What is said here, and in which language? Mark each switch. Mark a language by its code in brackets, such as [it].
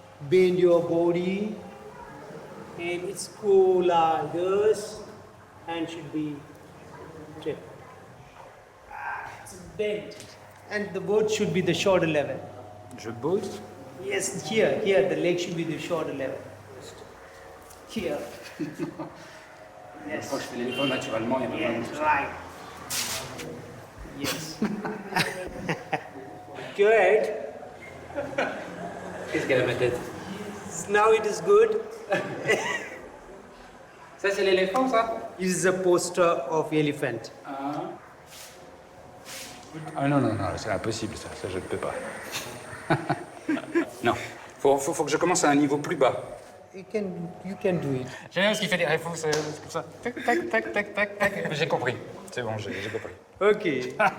[en] Bend your body. And it's cool like this. Hand should be straight. It's bent. And the boat should be the shoulder level. [fr] Je bosse. [en] Yes, here, the leg should be the shoulder level. Here. Yes. [fr] Je crois que je fais l'éléphant naturellement. Il y a [en] Yes, right. Yes. Good. [fr] Qu'est-ce qu'elle a ma tête? [en] Now it is good. [fr] Ça, c'est l'éléphant, ça? [en] This is a poster of elephant. [fr] Ah non, c'est impossible, ça je ne peux pas. Non, faut que je commence à un niveau plus bas. [en] You can do it. [fr] J'aime bien parce qu'il fait des réflexes comme ça. Tac, tac, tac, tac, tac, tac. J'ai compris. C'est bon, j'ai compris. [en] Okay.